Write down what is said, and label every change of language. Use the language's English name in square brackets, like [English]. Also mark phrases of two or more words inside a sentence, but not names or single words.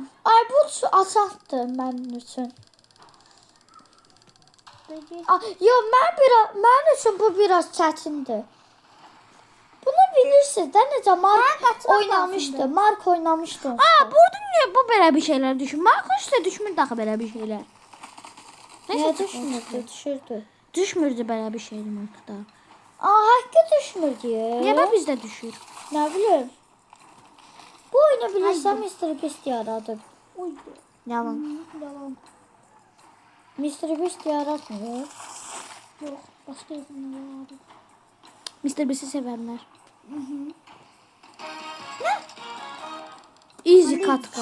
[Azerbaijani] Ay bu asandır mənim üçün. Yox, mənim üçün bu biraz çətindir. Bunu bilirsiniz də necə Mark oynamışdı. Mark oynamışdı. Burada niyə bu belə bir şeylər düşür? Mark üstə düşmür daha belə bir şeylər. Niyə düşmürdü? Düşürdü. Düşmürdü belə bir şeydir Markda. [Turkish] Aa, hakkı düşmür diye. Niye bak bizde düşür? Ne bileyim. [Azerbaijani] Bu oyunu bilirsen Mr. Beast yaradı. Uydu. Yalan. Yalan. [Turkish] Mr. Beast yaratmıyor. Yok. Başka insanlar vardı. Mr. Beast'i sevenler. Easy katka.